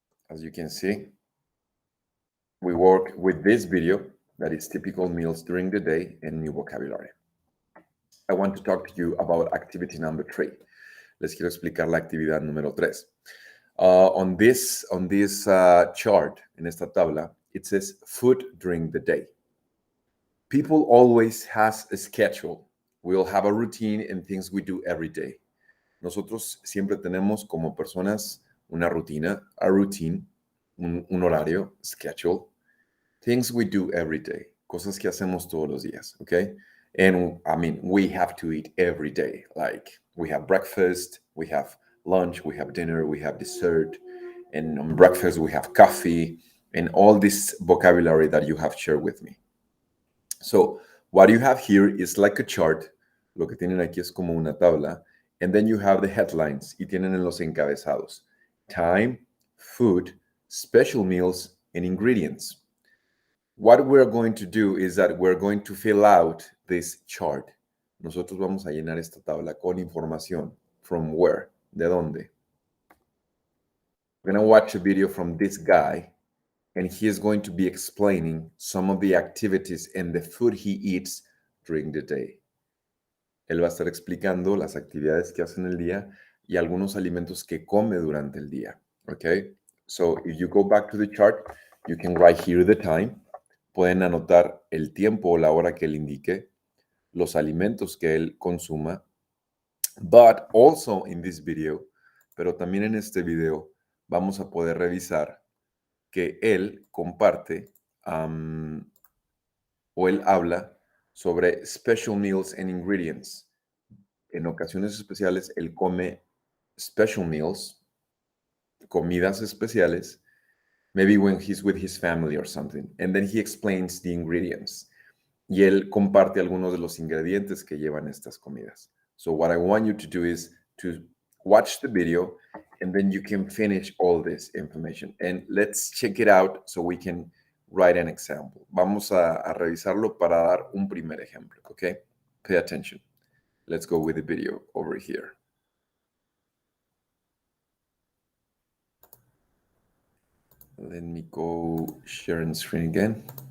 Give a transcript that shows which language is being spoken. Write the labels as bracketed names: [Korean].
[English] As you can see, we work with this video that is typical meals during the day and new vocabulary. I want to talk to you about activity number 3. [Spanish] Les quiero explicar la actividad número 3. [English] On this chart, [Spanish] en esta tabla, [English] it says food during the day. People always has a schedule. We'll have a routine and things we do every day. [Spanish] Nosotros siempre tenemos como personas una rutina, [English] a routine, [Spanish] un horario, schedule, [English] things we do every day, [Spanish] cosas que hacemos todos los días, okay? [English] And I mean, we have to eat every day. Like we have breakfast, we have lunch, we have dinner, we have dessert, and on breakfast we have coffee, and all this vocabulary that you have shared with me. So what you have here is like a chart. [Spanish] Lo que tienen aquí es como una tabla. [English] And then you have the headlines. [Spanish] Y tienen en los encabezados. [English] Time, food, special meals, and ingredients. What we're going to do is that we're going to fill out this chart. [Spanish] Nosotros vamos a llenar esta tabla con información. [English] From where? [Spanish] ¿De dónde? [English] We're going to watch a video from this guy. And he is going to be explaining some of the activities and the food he eats during the day. [Spanish] Él va a estar explicando las actividades que hace en el día y algunos alimentos que come durante el día. [English] Okay? So if you go back to the chart, you can write here the time. [Spanish] Pueden anotar el tiempo o la hora que él indique, los alimentos que él consuma. [English] But also in this video, [Spanish] pero también en este video, vamos a poder revisar que él comparte o él habla sobre [English] special meals and ingredients. [Spanish] En ocasiones especiales, él come [English] special meals, [Spanish] comidas especiales, [English] maybe when he's with his family or something. And then he explains the ingredients. [Spanish] Y él comparte algunos de los ingredientes que llevan estas comidas. [English] So what I want you to do is to watch the video and then you can finish all this information. And let's check it out so we can write an example. [Spanish] Vamos a revisarlo para dar un primer ejemplo, okay? [English] Pay attention. Let's go with the video over here. Let me go sharing screen again.